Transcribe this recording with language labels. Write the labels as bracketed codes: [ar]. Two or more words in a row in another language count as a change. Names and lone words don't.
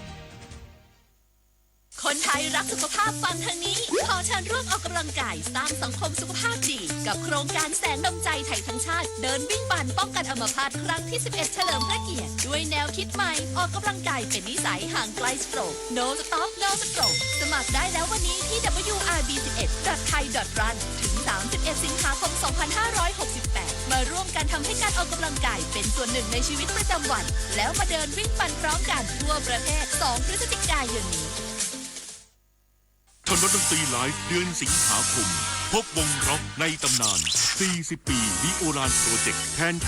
[th] คนไทยรักสุขภาพฟังทางนี้ขอเชิญร่วมออกกำลังกายสร้างสังคมสุขภาพดีกับโครงการแสงดำใจไทยทั้งชาติเดินวิ่งปั่นป้องกันอัมพาตครั้งที่ 11 เฉลิมพระเกียรติด้วยแนวคิดใหม่ออกกำลังกายเป็นนิสัยห่างไกลสโตรก [en] No Stop No Stroke [th] สมัครได้แล้ววันนี้ที่ wrb11.thai.run ถึง 31 สิงหาคม 2568 มาร่วมกันทำให้การออกกำลังกายเป็นส่วนหนึ่งในชีวิตประจำวันแล้วมาเดินวิ่งปั่นพร้อมกันทั่วประเทศ 2 พฤศจิกายนนี้ ถนนดนตรีไลฟ์เดือนสิงหาคมพบวงร็อกในตำนาน40 ปีวิโอลานโปรเจกต์แทน